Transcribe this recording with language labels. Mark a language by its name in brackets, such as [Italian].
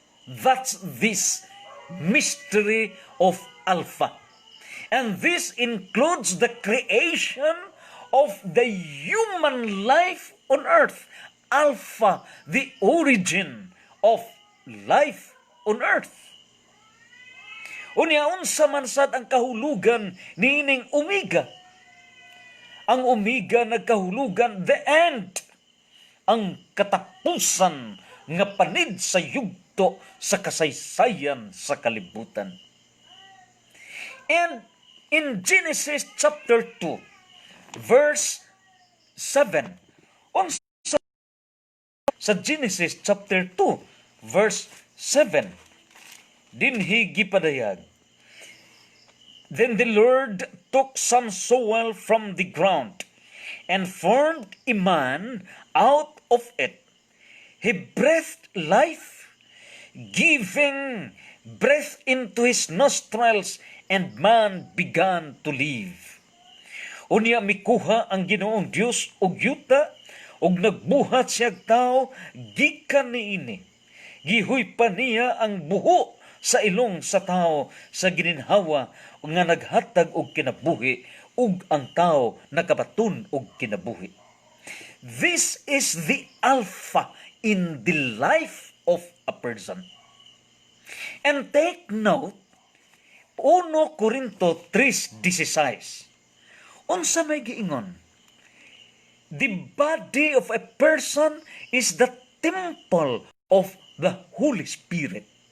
[English] That's this mystery of Alpha. And this includes the creation of the human life on earth. Alpha, the origin of life on earth. [Cebuano] Unya unsa man sad ang kahulugan niining Omega? Ang Omega nagkahulugan the end, ang katapusan nga panid sa yugto ngadto sa kasaysayan sa kalibutan. [English] And in Genesis chapter 2, verse 7, [Cebuano] sa Genesis chapter 2, verse 7, dinhi gipadayag, [English] "Then the Lord took some soil from the ground and formed a man out of it. He breathed life, giving breath into his nostrils, and man began to live." [Cebuano] Unya mikuha ang Ginoong Dios og yuta, og nagbuhat siyag tao gikan niini. Gihuy pa niya ang buho sa ilong sa tao sa gininhawa nga naghatag og kinabuhi, ug ang tao nakabaton og kinabuhi. [English] This is the alpha in the life of a person. And take note, 1 Corinto 3:16. [Cebuano] Unsa may giingon? [English] The body of a person is the temple of the Holy Spirit.